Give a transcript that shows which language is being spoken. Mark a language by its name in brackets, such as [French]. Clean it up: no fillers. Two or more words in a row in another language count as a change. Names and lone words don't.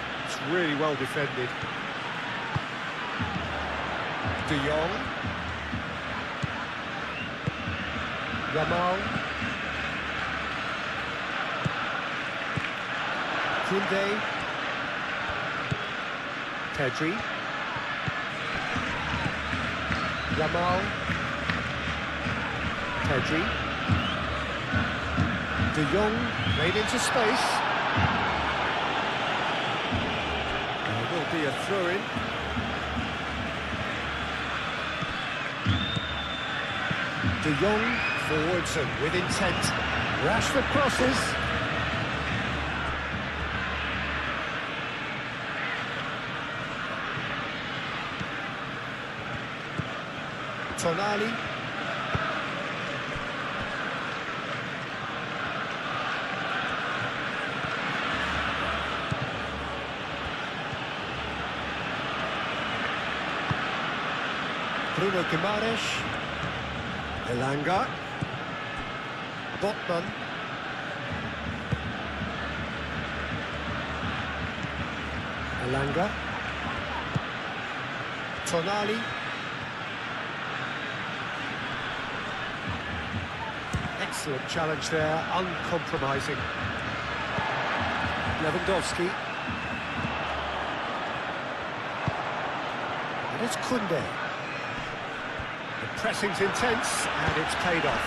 [English] It's really well defended. De Jong. Yamal. Koundé. Pedri. Yamal. Pedri. De Jong made into space. There will be a throw-in. De Jong forwards and with intent. Rashford crosses. Tonali. Bruno Guimaraes, Elanga, Botman, Elanga, Tonali, excellent challenge there, uncompromising. Lewandowski, and it's Koundé. The pressing's intense, and it's paid off.